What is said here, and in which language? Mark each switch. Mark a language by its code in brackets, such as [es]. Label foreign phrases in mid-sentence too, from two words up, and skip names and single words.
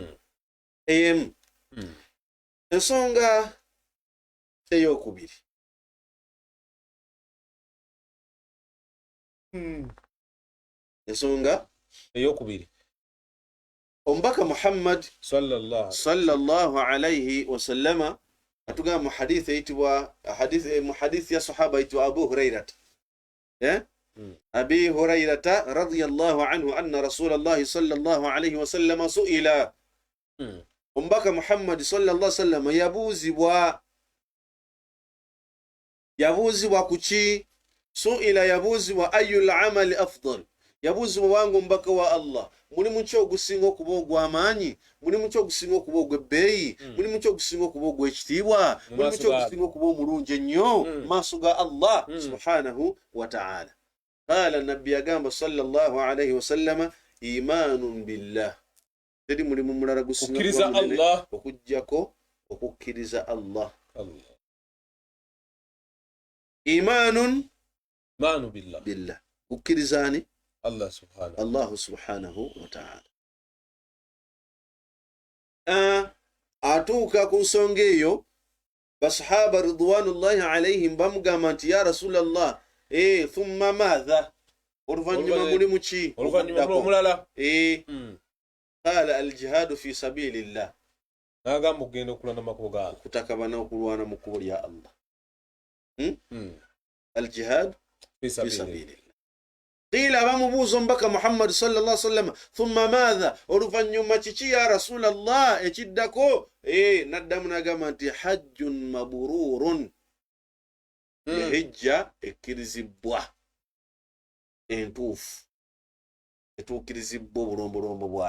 [lg] ensonga eyokubiri omubaka Muhammad [ar] صلى الله عليه وسلم [lg] atugamba mu hadith eyitibwa hadith ya sahaba eyitibwa Abu Hurairata [ar] أبي هريرة رضي الله عنه أن رسول الله صلى الله عليه وسلم سئل omubaka محمد صلى الله عليه وسلم [lg] yabuuzibwa kuki su'ila yabuuzibwa [ar] أي العمل أفضل [lg] yabuuzibwa wangu omubaka wa Allah mulimu ki ogusinga okuba ogw'amaanyi mulimu ki ogusinga okuba ogw'ebbeeyi mulimu ki ogusinga okuba ogw'ekitiibwa mulimu ki ogusinga okuba omulungi ennyo maaso ga [ar] الله سبحانه وتعالى قال [lg] nabbi agamba [ar] صلى الله عليه وسلم إيمان بالله [lg] teri mulimu mulala gusinga Allah okujjako okukkiriza Allah. [ar] إيمان بالله [lg] okukkirizani [ar] الله سبحانه وتعالى. [lg] Atuuka ku nsonga eyo basahaba [ar] رضوان الله عليهم [lg] bamugamba nti [ar] يا رسول الله ثم ماذا [lg] oluvannyuma mulimu ki omulala [ar] قال الجهاد في سبيل الله [lg] nagamba okugenda okulwana makubo gaala kutakabana okulwana mu kkubo lya Allah. [ar] الجهاد في سبيل الله. [lg] Qila bamubuuza omubaka Muhammad [ar] صلى الله عليه وسلم ثم ماذا [lg] oluvannyuma kiki [ar] يا رسول الله [lg] ekiddako naddamu nagamba nti [ar] حج مبرور [lg] hijja ekkirizibwa entuufu etuukirizibwa obulombolombo bwayo.